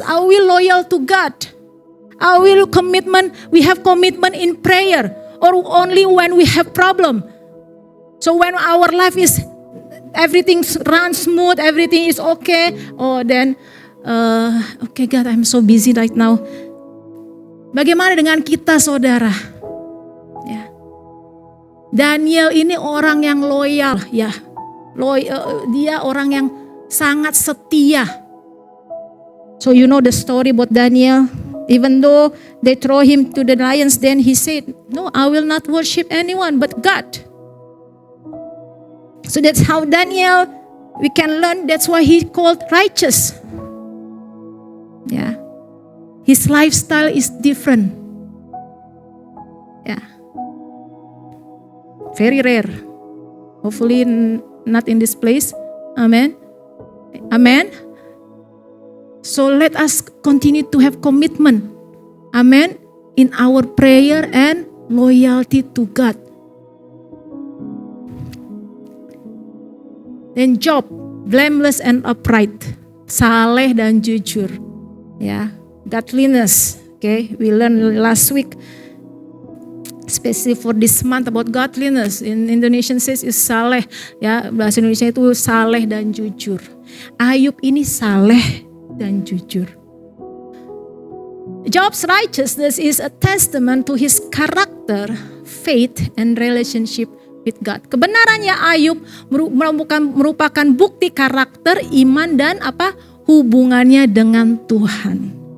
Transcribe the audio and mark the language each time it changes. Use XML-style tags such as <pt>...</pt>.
<en>Are we loyal to God? Are we commitment? We have commitment in prayer, or only when we have problem? So when our life is everything runs smooth, everything is okay, oh then okay God, I'm so busy right now.</en> <id>Bagaimana dengan kita, saudara? Ya. Daniel ini orang yang loyal, ya. Dia orang yang sangat setia.</id> <en>So you know the story about Daniel. Even though they throw him to the lions, then he said, no, I will not worship anyone but God. So that's how Daniel, we can learn, that's why he called righteous. Yeah. His lifestyle is different. Yeah. Very rare. Hopefully not in this place. Amen. Amen. So let us continue to have commitment. Amen. In our prayer and loyalty to God. Then Job, blameless and upright.</en> <id>Saleh dan jujur.</id> <en>Ya, godliness. Okay, we learned last week. Especially for this month about godliness. In Indonesian says is saleh.</en> <id>Ya, bahasa Indonesia itu saleh dan jujur. Ayub ini saleh dan jujur.</id> <en>Job's righteousness is a testament to his character, faith, and relationship with God.</en> <id>Kebenarannya Ayub merupakan bukti karakter, iman, dan hubungannya dengan Tuhan.</id>